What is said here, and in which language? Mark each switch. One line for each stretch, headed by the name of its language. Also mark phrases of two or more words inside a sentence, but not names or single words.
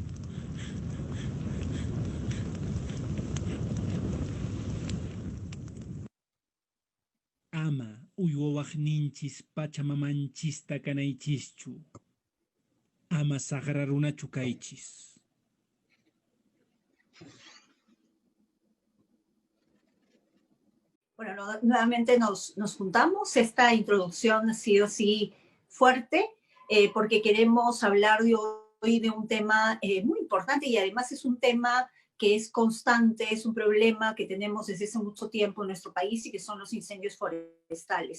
Quechua: Ama uywawaqninchis pachamamanchista kanaychischu. Ama saqra runachu kaychis.
Spanish: Bueno, nuevamente nos juntamos. Esta introducción ha sido así fuerte porque queremos hablar de hoy de un tema muy importante y además es un tema que es constante, es un problema que tenemos desde hace mucho tiempo en nuestro país y que son los incendios forestales.